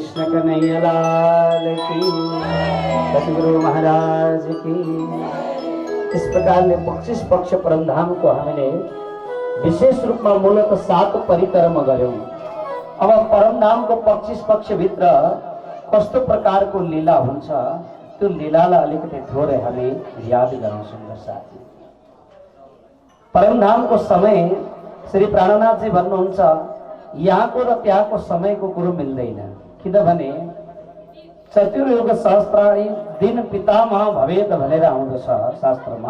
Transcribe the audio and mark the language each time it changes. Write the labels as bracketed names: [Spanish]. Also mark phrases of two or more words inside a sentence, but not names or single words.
[Hindi] कन्हैया लाल की, सतगुरु महाराज की। इस प्रकार ने 25 पक्ष परमधाम को हमने विशेष रूप में मूलत 7 परिक्रमा गर्यौं। [Nepali] अब परमधाम को 25 पक्ष भित्र कस्तो प्रकार को लीला हुन्छ त्यो लीलालाई अलिकति थोरै हामी याद गरौँ सुन्दर साथी। परमधाम को समय श्री प्राणनाथ जी भन्नुहुन्छ यहाँको र त्यहाँको समयको कुरो मिल्दैन, किनभने [Sanskrit] चतुर्युग सहस्त्राणी दिन पितामह भवेद [Nepali] भनेर आउँदछ शास्त्रमा।